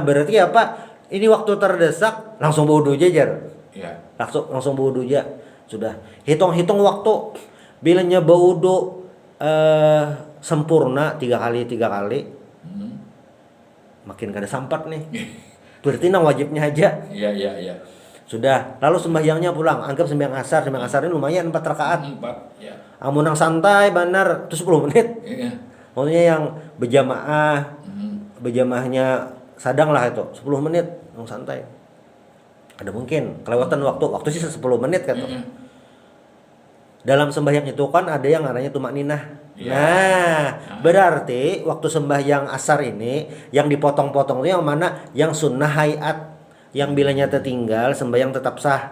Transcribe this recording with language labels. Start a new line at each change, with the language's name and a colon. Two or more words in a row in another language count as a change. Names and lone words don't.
Banjar: berarti apa ini waktu terdesak langsung wudu aja jar langsung wudu aja sudah hitung-hitung waktu bilanya wudu sempurna 3 kali makin kada sampat nih berarti nang wajibnya aja sudah lalu sembahyangnya pulang anggap sembahyang asar ini lumayan 4 rakaat amun nang santai benar itu 10 menit maksudnya yang berjamaahnya sadang lah itu 10 menit yang santai ada mungkin kelewatan waktu sih 10 menit kan dalam sembahyang itu kan ada yang namanya tumak ninah nah berarti waktu sembahyang asar ini yang dipotong-potong itu yang mana yang sunnah hayat yang bilanya tertinggal sembahyang tetap sah